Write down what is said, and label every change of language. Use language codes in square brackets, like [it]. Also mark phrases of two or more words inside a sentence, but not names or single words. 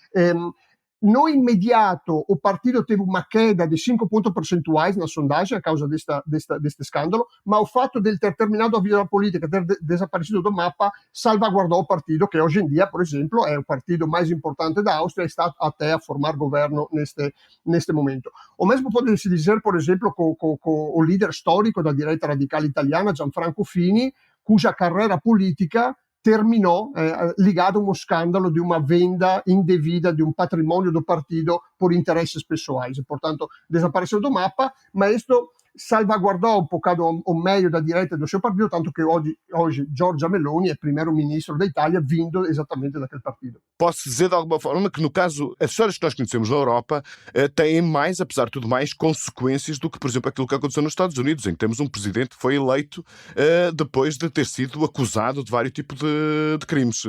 [pt] No imediato, o partido teve uma queda de 5 pontos percentuais na sondagem a causa deste escândalo, mas o fato de ele ter terminado a vida política, ter desaparecido do mapa, salvaguardou o partido, que hoje em dia, por exemplo, é o partido mais importante da Áustria e está até a formar governo neste momento. O mesmo pode-se dizer, por exemplo, com o líder histórico da direita radical italiana, Gianfranco Fini, cuja carreira política terminou ligado a [it] uno scandalo di una [pt] venda indevida [it] di un patrimonio [pt] do partido por interesses pessoais. E, portanto, desapareceu do mapa, mas isto salvaguardou um bocado o meio da direita do seu partido, tanto que hoje Giorgia Meloni é primeiro-ministro da Itália, vindo exatamente daquele partido. Posso dizer de alguma forma que, no caso, as histórias que nós conhecemos na Europa têm mais, apesar de tudo mais, consequências do que, por exemplo, aquilo que aconteceu nos Estados Unidos, em que temos um presidente que foi eleito depois de ter sido acusado de vários tipos de crimes.